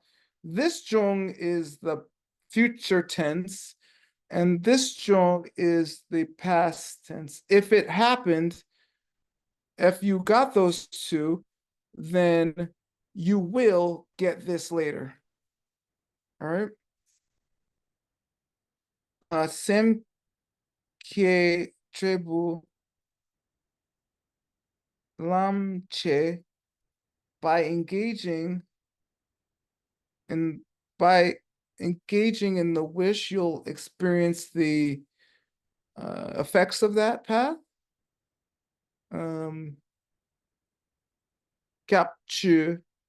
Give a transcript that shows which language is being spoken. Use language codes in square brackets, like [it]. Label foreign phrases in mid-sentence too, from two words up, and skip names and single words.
[en] This Jung is the future tense, and this Jung is the past tense. If it happened, if you got those two, then you will get this later. All right. [bo] Sem kie trebu lam che, [en] by engaging in the wish, you'll experience the effects of that path. Capture.